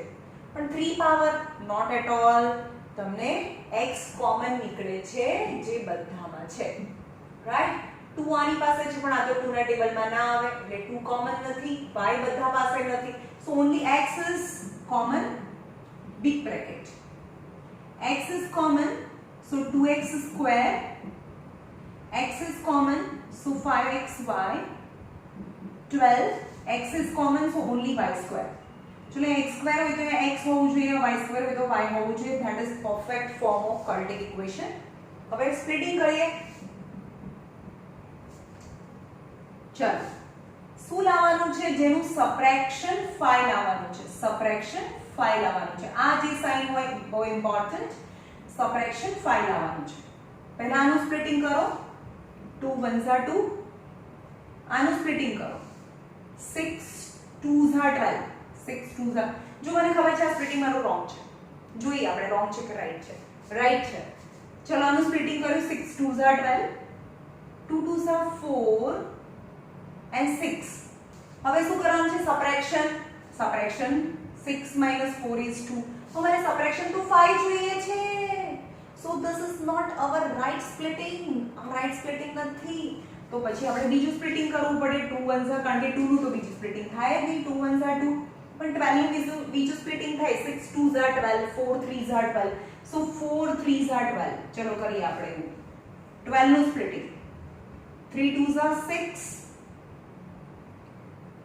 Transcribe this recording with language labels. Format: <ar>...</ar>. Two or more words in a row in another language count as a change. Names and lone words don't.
<gu>પણ 3</gu> <en>power not at all.</en> <gu>તમને x કોમન નીકળે છે જે બધામાં છે. રાઈટ. 2 આની પાસે છે પણ આ તો 2 ના ટેબલમાં ના આવે એટલે 2 કોમન નથી. y બધા પાસે નથી.</gu> <en>so only x is common. big bracket. x is common, so 2x². x is common, so 5xy. 12. x is common, so only y².</en> <gu>चलो x² હોય તો x હોવું જોઈએ, y² હોય તો y હોવું જોઈએ.</gu> <en>That is perfect form of quadratic equation.</en> <gu>હવે સ્પ્લિટિંગ કરીએ. ચલો શું લાવવાનું છે? જેનું સબટ્રેક્શન 5 લાવવાનું છે. સબટ્રેક્શન 5 લાવવાનું છે. આ જે સાઇન હોય બહુ ઇમ્પોર્ટન્ટ. સબટ્રેક્શન 5 લાવવાનું છે. પહેલા આનું સ્પ્લિટિંગ કરો.</gu> <en>2 1s are 2.</en> <gu>આનું સ્પ્લિટિંગ કરો.</gu> <en>6 2s are 12. 6 2s are.</en> <gu>જો મને ખબર છે આ સ્પ્લિટિંગ મારું રોંગ છે. જોઈએ આપણે રોંગ છે કે રાઈટ છે. રાઈટ છે. ચલો આનું સ્પ્લિટિંગ કર્યું.</gu> <en>6 2s are 12. 2 2s are 4 and 6.</en> <gu>હવે શું કરવાનું છે? સબટ્રેક્શન. સબટ્રેક્શન</gu> <en>6 - 4 is 2.</en> <hi>हमारे सब्ट्रैक्शन तो 5</hi> <gu>જોઈએ છે.</gu> <en>So this is not our right splitting. right splitting</en> <gu>નથી. તો પછી આપણે બીજું સ્પ્લિટિંગ કરવું પડે.</gu> <en>2 1s are</en> <gu>કારણ કે 2 નું તો બીજું સ્પ્લિટિંગ થાય જ નહીં.</gu> <en>2 1s are 2</en> <gu>પણ 12 નું બીજું સ્પ્લિટિંગ થાય.</gu> <en>6 2s are 12, 4 3s are 12. So 4 3s are 12.</en> <gu>ચલો કરીએ આપણે એવું. 12 નું સ્પ્લિટિંગ.</gu> <en>3 2s are 6.</en>